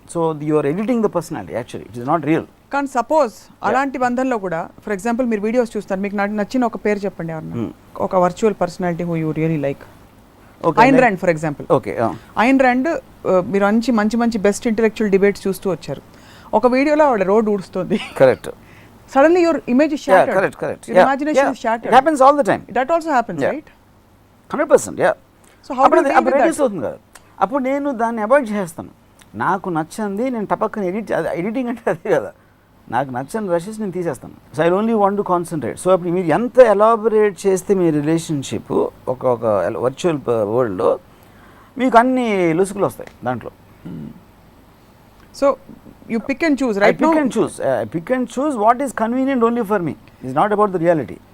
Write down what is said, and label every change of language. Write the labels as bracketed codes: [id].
[en] So you are editing the personality, actually it is not real. [te] కానీ suppose అలాంటి బంధంలో కూడా ఫర్ ఎగ్జాంపుల్ మీరు వీడియోస్ చూస్తారు, మీకు నచ్చిన ఒక పేరు చెప్పండి ఎవరన్నా, ఒక virtual personality [en] Who you really like. Ayn Rand for example. Okay, [te] Ayn Rand మీరు మంచి బెస్ట్ ఇంటెలెక్చువల్ డిబేట్స్ చూస్తూ వచ్చారు. ఒక వీడియోలో ఆవిడ road ఊడుస్తుంది, [en] Correct. Suddenly your image is shattered. Yeah, correct. Your imagination is shattered. It happens all the time. That also happens, right? 100%, yeah. So how do you deal with [te] reduce అవుతుంది కదా. అప్పుడు నేను దాన్ని అవాయిడ్ చేస్తాను. నాకు నచ్చింది నేను టపక్కన editing అంటే అదే కదా, నాకు నచ్చని రషెస్ నేను తీసేస్తాను. [en] So I only want to concentrate. [te] So అప్పుడు మీరు ఎంత ఎలాబొరేట్ చేస్తే మీ రిలేషన్షిప్ ఒక వర్చువల్ వరల్డ్లో మీకు అన్ని లుసుకులు వస్తాయి దాంట్లో. [en] So you pick and choose, right? I pick and choose what is convenient only for me. It's not about the reality.